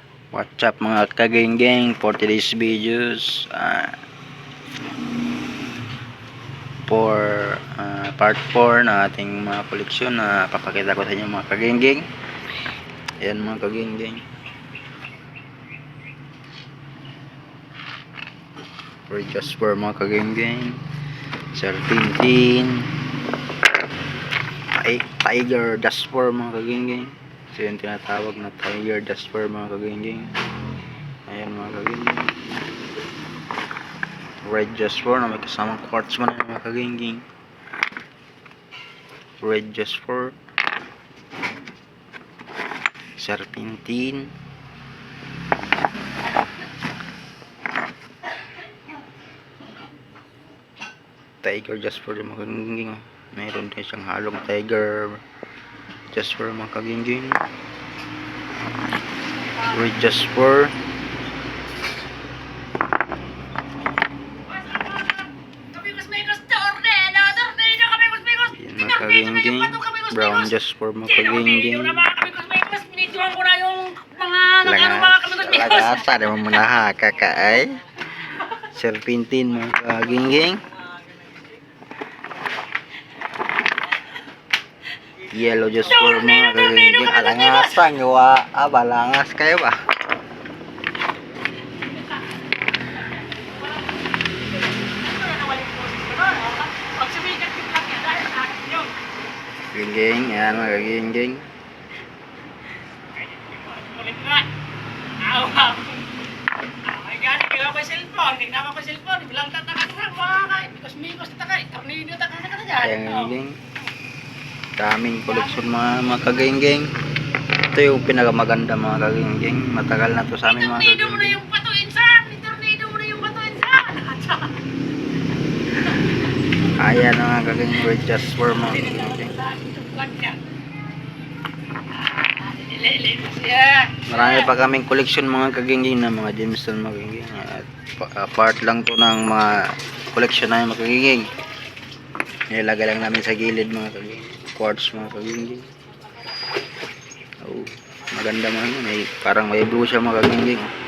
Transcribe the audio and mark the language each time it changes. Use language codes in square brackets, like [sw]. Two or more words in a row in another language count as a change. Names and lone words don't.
[en] What's up [tl] mga kageng-geng, [en] for today's videos for part 4 [tl] na ating mga koleksyon na papakita ko sa inyo mga kageng-geng. Ayan mga kageng-geng, [en] for just for [tl] mga kageng-geng, Sir Tintin, Tiger Jasper mga kageng-geng. So yung tinatawag na Tiger Jasper mga kageng-geng. Ayan mga kageng-geng, Red Jasper na may kasamang quartz man mga kageng-geng. Red Jasper, Serpentine, Tiger Jasper mga kageng-geng. Mayroon din siyang halong Tiger Jasper mga kageng-geng. Red Jasper, mga kageng-geng. Brown Jasper mga kageng-geng. Lagasa naman muna ha kakaay. Serpentine mga kageng-geng. Yellow Jasper mga kageng-geng. Alangasan gawa. Balangas kayo ba? Kageng-geng, yan mga kageng-geng. Kageng-geng, daming koleksyon mga kageng-geng. Ito yung pinakamaganda mga kageng-geng. Matagal na to sa amin mga kageng-geng. Ayan mga kageng-geng, Red Jasper mga kageng-geng. Marami pa kaming koleksyon mga kageng-geng na mga gemstone mga kageng-geng. Part lang to ng mga koleksyon na mga kageng-geng. Nilagay lang namin sa gilid mga kageng-geng. Quartz mga kageng-geng. Oh, maganda man yun. Parang may blue siya mga kageng-geng.